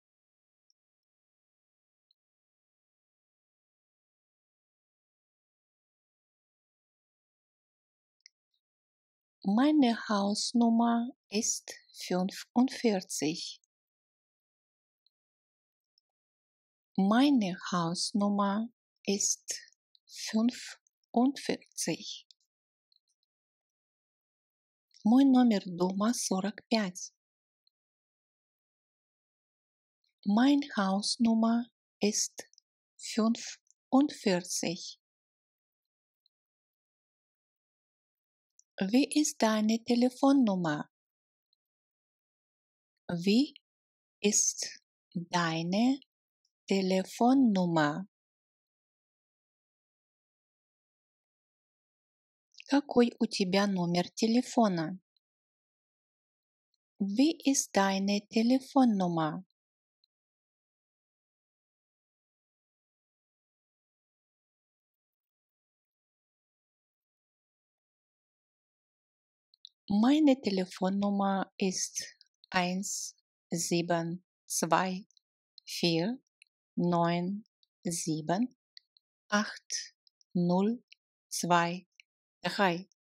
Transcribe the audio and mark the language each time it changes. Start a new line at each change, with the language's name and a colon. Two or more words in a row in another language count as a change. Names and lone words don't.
German: Meine Hausnummer ist 45. Meine Hausnummer ist 45.
Russian: Мой номер дома 45.
German: Mein Hausnummer ist 45. Wie ist deine Telefonnummer? Wie ist deine Telefonnummer?
Russian: Какой у тебя номер телефона?
German: Wie ist deine Telefonnummer? Meine Telefonnummer ist 172497802.